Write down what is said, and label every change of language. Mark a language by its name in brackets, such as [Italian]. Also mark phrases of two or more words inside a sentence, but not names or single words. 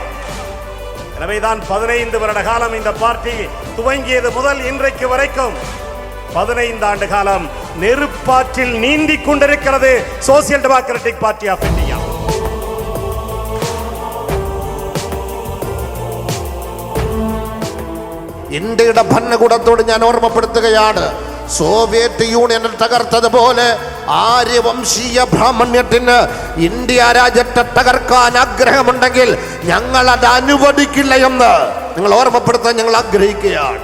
[Tamil] எனவேதான் 15 வருட காலம் இந்த பார்ட்டி துவங்கியது முதல் இன்றைக்கு வரைக்கும் 15 ஆண்டு காலம் நெருப்பாற்றில் நீந்திக் கொண்டிருக்கிறது சோசியல் டெமோக்ராட்டிக் பார்ட்டி ஆஃப் இந்தியா. [Malayalam] ഇന്ത്യയുടെ ഭരണകൂടത്തോട് ഞാൻ ഓർമ്മപ്പെടുത്തുകയാണ്, സോവിയറ്റ് യൂണിയനിൽ തകർത്തതുപോലെ ആര്യവംശീയ ബ്രാഹ്മണ്യത്തിന് ഇന്ത്യ രാജ്യത്തെ തകർക്കാൻ ആഗ്രഹമുണ്ടെങ്കിൽ ഞങ്ങൾ അത് അനുവദിക്കില്ല എന്ന് നിങ്ങൾ ഓർമ്മപ്പെടുത്താൻ ഞങ്ങൾ ആഗ്രഹിക്കുകയാണ്.